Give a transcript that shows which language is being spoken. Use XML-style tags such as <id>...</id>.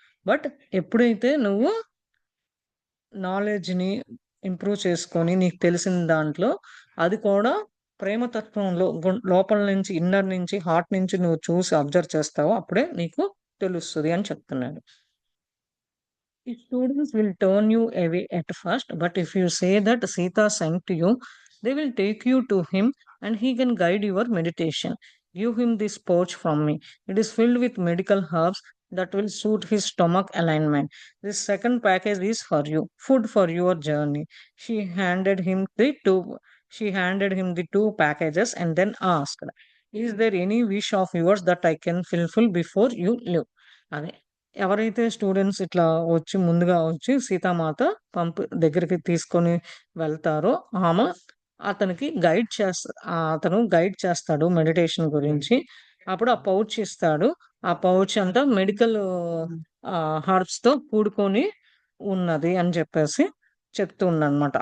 <te>But ఎప్పుడైతే నువ్వు నాలెడ్జ్‌ని ఇంప్రూవ్ చేసుకొని నీకు తెలిసిన దాంట్లో అది కూడా ప్రేమతత్వంలో లోపల నుంచి ఇన్నర్ నుంచి హార్ట్ నుంచి నువ్వు చూసి అబ్జర్వ్ చేస్తావో అప్పుడే నీకు తెలుస్తది అని చెప్తున్నాడు.</te> <en>Students will turn you away at first, but if you say that Sita sent you, they will take you to him and he can guide your meditation. Give him this pouch from me. It is filled with medical herbs that will suit his stomach alignment. This second package is for you, food for your journey. She handed him the two packages and then asked, is there any wish of yours that I can fulfill before you leave?</en> <te>అదే ఎవరైతే students ఇట్లా వచ్చి ముందుగా వచ్చి సీతామాత దగ్గరికి తీసుకొని వెళ్తారో ఆమె అతనికి అతను గైడ్ చేస్తాడు మెడిటేషన్ గురించి. అప్పుడు ఆ పౌచ్ ఇస్తాడు. ఆ పౌచ్ అంతా మెడికల్ హెర్బ్స్‌తో కూడుకొని ఉన్నది అని చెప్పేసి చెప్తూ ఉండనమాట.</te>